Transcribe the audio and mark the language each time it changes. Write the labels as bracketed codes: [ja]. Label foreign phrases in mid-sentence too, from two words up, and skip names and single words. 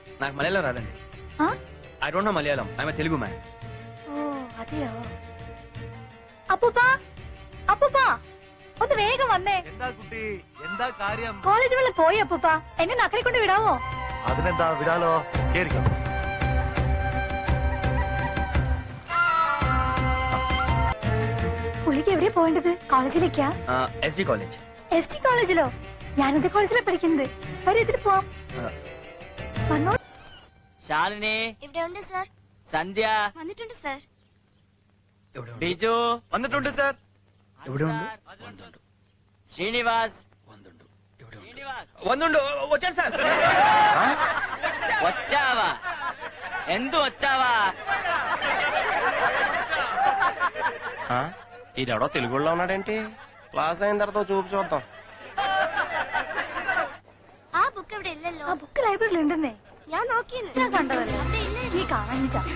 [te] నాకు మలయాళం రాదండి. [en] I don't know Malayalam. I am Telugu man. [ml] ഓ അതെയോ. അപ്പൂപ്പാ അപ്പൂപ്പാ ഒന്ന് വേഗം വന്നേ. എന്താ കുട്ടി, എന്താ കാര്യം? കോളേജ് വെള്ളം പോയി അപ്പൂപ്പാ, എന്നെ നക്കരെ കൊണ്ട് വിടാവോ? അതിനെന്താ, വിടാലോ. കേറിക്കോ. പുള്ളിക്ക് എവിടെയാ പോവേണ്ടത്? കോളേജിലേക്കാ? എസ് ഡി കോളേജ്. എസ് ടി കോളേജിലോ? ഞാനത് കോളേജിലാ പഠിക്കുന്നത്. വരും, ഇതിന് പോവാം. വന്നോ. ശാലിനി ഇവിടെ ഉണ്ട് സാർ. സന്ധ്യ വന്നിട്ടുണ്ട് സാർ. ബിജു വന്നിട്ടുണ്ട് സാർ. എവിടെ ഉണ്ട്? ശ്രീനിവാസ് വന്നുണ്ട്. [te] వచ్చాను సార్. వచ్చావా? ఎందు వచ్చావా? ఈడెవడో తెలుగులో ఉన్నాడేంటి? క్లాస్ అయిన తర్వాత చూపు చూద్దాం. [ml] ആ ബുക്ക് ഇവിടെ ഇല്ലല്ലോ. ആ ബുക്ക് ലൈബ്രറിയിൽ ഉണ്ടെന്നേ. ഞാൻ നോക്കിയെന്ന്. ഞാൻ കണ്ടതല്ലേ. നീ കാണാൻ